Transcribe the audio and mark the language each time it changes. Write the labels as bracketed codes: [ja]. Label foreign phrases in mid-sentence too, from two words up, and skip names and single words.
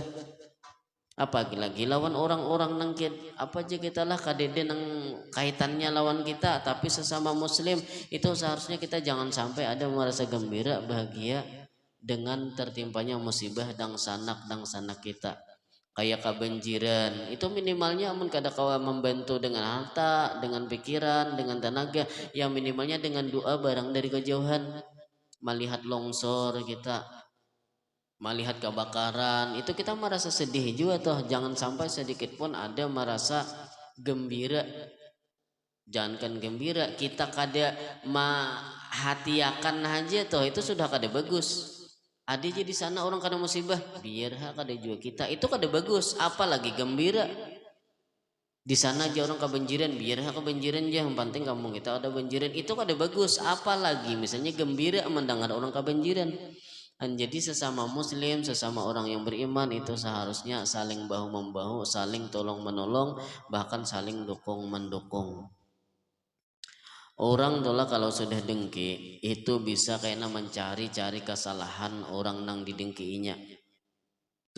[id] Apa lagi lawan orang-orang nang apa aja kita lah kadede nang kaitannya lawan kita, tapi sesama muslim itu seharusnya kita jangan sampai ada merasa gembira bahagia dengan tertimpanya musibah dang sanak kita. Kayak kebanjiran itu minimalnya [bjn] amun kada kawa [id] membantu dengan harta, dengan pikiran, dengan tenaga, ya minimalnya dengan doa barang dari kejauhan. Melihat longsor kita, melihat kebakaran itu kita merasa sedih juga toh, jangan sampai sedikit pun ada merasa gembira. Jangankan gembira, [bjn] kita kada mahatiakan [id] aja toh itu sudah kada bagus. Ada aja di sana orang kada musibah, biar kada juga kita itu kada bagus, apalagi gembira. Di sana aja orang kebanjiran, biar kebanjiran aja, yang penting kampung kita ada banjiran, itu kada bagus, apalagi misalnya gembira mendengar orang kebanjiran. Dan jadi sesama muslim, sesama orang yang beriman itu seharusnya saling bahu membahu, saling tolong menolong, bahkan saling dukung mendukung. Orang tola kalau sudah dengki itu bisa kayaknya mencari-cari kesalahan orang nang didengkiinya.